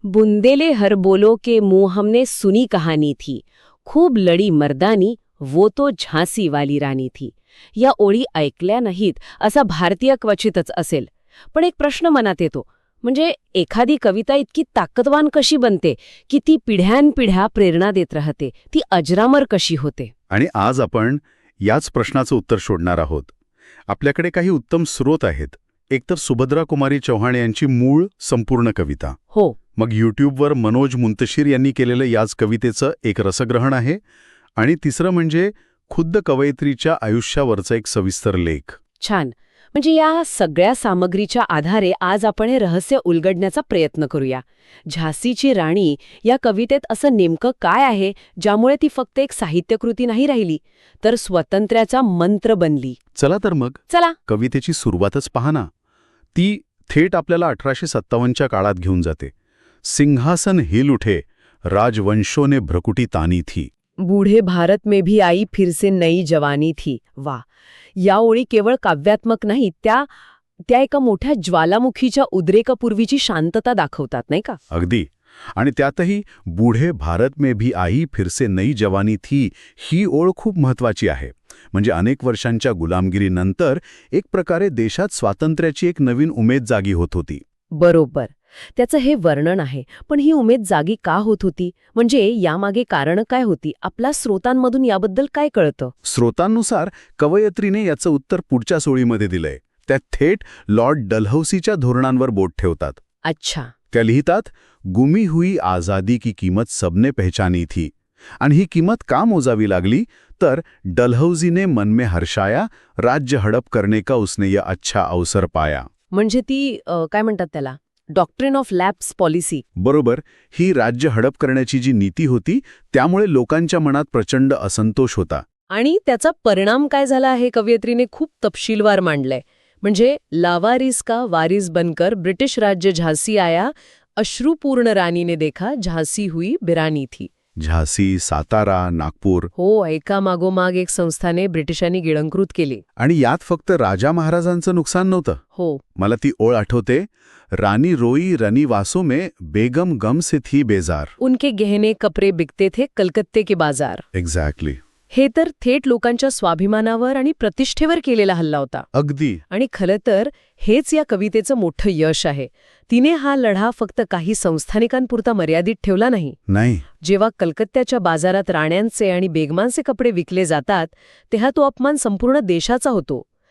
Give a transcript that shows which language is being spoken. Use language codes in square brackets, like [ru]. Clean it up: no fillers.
[hi] बुंदेले हर बोलो के मुंह हमने सुनी कहानी थी, खूप लढी मर्दानी, वो तो झांसी वाली राणी थी. [mr] या ओळी ऐकल्या नाहीत असा भारतीय क्वचितच असेल. पण एक प्रश्न मनात येतो, म्हणजे एखादी कविता इतकी ताकदवान कशी बनते की ती पिढ्यानपिढ्या प्रेरणा देत राहते, ती अजरामर कशी होते? आणि आज आपण याच प्रश्नाचं उत्तर शोधणार आहोत. आपल्याकडे काही उत्तम स्रोत आहेत. एकतर सुभद्रा कुमारी चौहान यांची मूळ संपूर्ण कविता, हो, मग यूट्यूबवर मनोज मुंतशीर यांनी केलेलं याच कवितेचं एक रसग्रहण आहे, आणि तिसरं म्हणजे खुद्द कवयित्रीच्या आयुष्यावरचा एक सविस्तर लेख. छान. म्हणजे या सगळ्या सामग्रीच्या आधारे आज आपण हे रहस्य उलगडण्याचा प्रयत्न करूया. झाशीची राणी या कवितेत असं नेमकं काय आहे ज्यामुळे ती फक्त एक साहित्यकृती नाही राहिली, तर स्वातंत्र्याचा मंत्र बनली? चला तर मग चला. कवितेची सुरुवातच पहा ना. ती थेट आपल्याला 1857च्या काळात घेऊन जाते. [hi] सिंहासन हिल उठे, राजवंशों ने भ्रकुटी तानी थी. बूढ़े भारत में भी आई फिर से नई जवानी थी. [mr] वा, या ओळी केवळ काव्यात्मक नाही, त्या एका मोठ्या ज्वालामुखीच्या उद्रेकापूर्वीची शांतता दाखवतात, नाही का? अगदी. आणि त्यातही [hi] बूढ़े भारत में भी आई फिर से नई जवानी थी [mr] ही ओळ खूप महत्वाची आहे. म्हणजे अनेक वर्षांच्या गुलामगिरीनंतर एक प्रकारे देशात स्वातंत्र्याची एक नवीन उमेद जागी होत होती. बरोबर. त्याचं हे वर्णन आहे. पण ही उमेद जागी का होत होती? म्हणजे यामागे कारणं काय होती? आपल्या स्रोतांमधून याबद्दल काय कळतं? स्रोतांनुसार कवयित्रीने याचं उत्तर पुढच्या ओळीमध्ये दिलंय. त्या थेट लॉर्ड डलहौसीच्या धोरणांवर बोट ठेवतात. अच्छा. त्या लिहितात, [hi] गुमी हुई आजादी की कीमत सबने पहचानी थी. [mr] आणि ही किंमत का मोजावी लागली? तर [hi] डलहौसीने मन में हर्षाया, राज्य हडप करने का उसने यह अच्छा अवसर पाया. [mr] म्हणजे ती काय म्हणतात त्याला, डॉक्ट्रिन ऑफ लॅप्स पॉलिसी. बरोबर. ही राज्य हडप करण्याची जी नीती होती, त्यामुळे लोकांच्या मनात प्रचंड असंतोष होता. आणि त्याचा परिणाम काय झाला हे कवयित्रीने खूप तपशीलवार मांडलंय. म्हणजे [hi] लावारिस का वारिस बनकर ब्रिटिश राज्य झांसी आया, अश्रुपूर्ण रानी ने देखा झांसी हुई बिरानी थी. [mr] झांसी, सातारा, नागपूर, हो, एका मागोमाग एक संस्थाने ब्रिटिशांनी गिळंकृत केली. आणि यात फक्त राजा महाराजांचं नुकसान नव्हतं. हो. मला ती ओळ आठवते, [hi] रानी रोई रनी वासों में बेगम गम से थी बेजार. उनके गहने कपडे बिकते थे कलकत्ते के बाजार. [mr] एक्झॅक्टली. हे तर थेट लोकांच्या स्वाभिमानावर आणि प्रतिष्ठेवर केलेला हल्ला होता. अगदी. आणि खरं तर हेच या कवितेचं मोठं यश आहे. तिने हा लढा फक्त काही संस्थानिकांपुरता मर्यादित ठेवला नाही. जेव्हा कलकत्त्याच्या बाजारात राण्यांचे आणि बेगमांचे कपडे विकले जातात, तेव्हा तो अपमान संपूर्ण देशाचा होतो.